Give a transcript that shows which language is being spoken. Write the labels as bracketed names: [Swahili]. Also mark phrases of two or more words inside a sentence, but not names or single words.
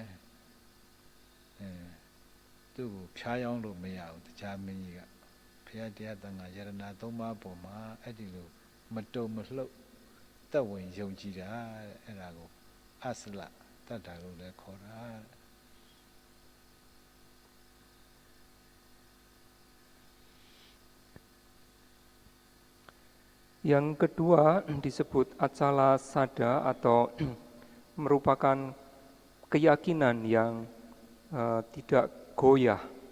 [Burmese] သူ့ကိုဖြားယောင်းလို့မရဘူးတရားမင်းကြီးကဘုရားတရားတန်ခါယရဏသုံးပါးပေါ်မှာအဲ့ဒီလိုမတုံမလှုပ်သက်ဝင်ယုံကြည်တာအဲ့ဒါကိုအစလတတ်တာလို့လည်းခေါ်တာ [Indonesian] Yang kedua disebut [Pali] acala sada [Indonesian] atau merupakan keyakinan yang tidak goyah.